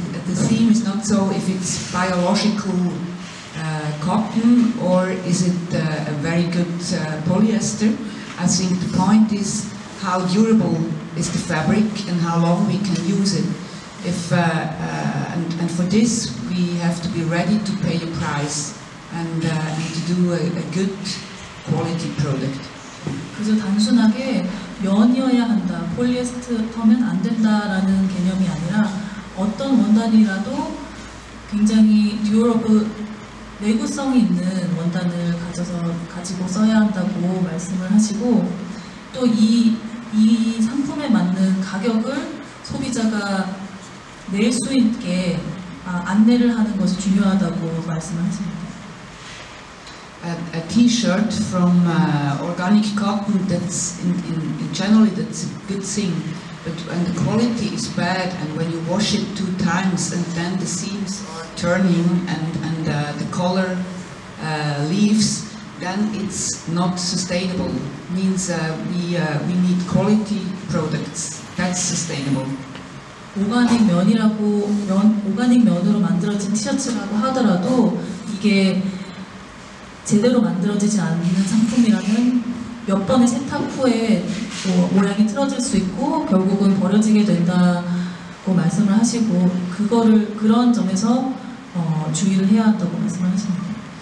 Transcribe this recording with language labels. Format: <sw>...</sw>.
<en>The theme is not so if it's biological cotton or is it a very good polyester. I think the point is how durable is the fabric and how long we can use it. And for this we have to be ready to pay a price and to do a good quality product.</en> <ko>그저 단순하게 면이어야 한다, 폴리에스터면 안 된다라는 개념이 아니라 어떤 원단이라도 굉장히 듀어러블, 내구성이 있는 원단을 가지고 써야 한다고 말씀을 하시고 또 이 상품에 맞는 가격을 소비자가 낼 수 있게 안내를 하는 것이 중요하다고 말씀을 하십니다.</ko> <en>A T-shirt from organic cotton, that's in generally that's a good thing, but when the quality is bad and when you wash it 2 times and then the seams are turning and the color leaves, then it's not sustainable. Means we need quality products. That's sustainable.</en> <ko>오가닉 면으로 만들어진 티셔츠라고 하더라도 이게 제대로 만들어지지 않는 상품이라면 몇 번의 세탁 후에 모양이 틀어질 수 있고 결국은 버려지게 된다고 말씀을 하시고 그런 점에서 주의를 해야 한다고 말씀을 하십니다.</ko>